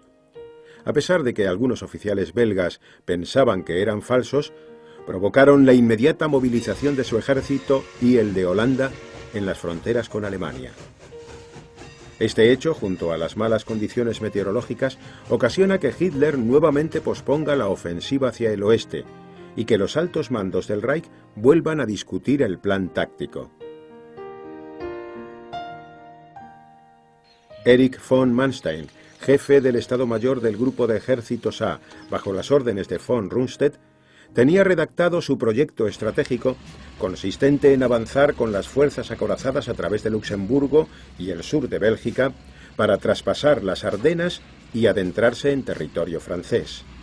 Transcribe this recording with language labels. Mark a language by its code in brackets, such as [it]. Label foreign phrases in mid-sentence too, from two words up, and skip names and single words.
[es] A pesar de que algunos oficiales belgas pensaban que eran falsos, provocaron la inmediata movilización de su ejército y el de Holanda en las fronteras con Alemania. Este hecho, junto a las malas condiciones meteorológicas, ocasiona que Hitler nuevamente posponga la ofensiva hacia el oeste y que los altos mandos del Reich vuelvan a discutir el plan táctico. Erich von Manstein, jefe del Estado Mayor del Grupo de Ejércitos A, bajo las órdenes de von Rundstedt, tenía redactado su proyecto estratégico, consistente en avanzar con las fuerzas acorazadas a través de Luxemburgo y el sur de Bélgica, para traspasar las Ardenas y adentrarse en territorio francés.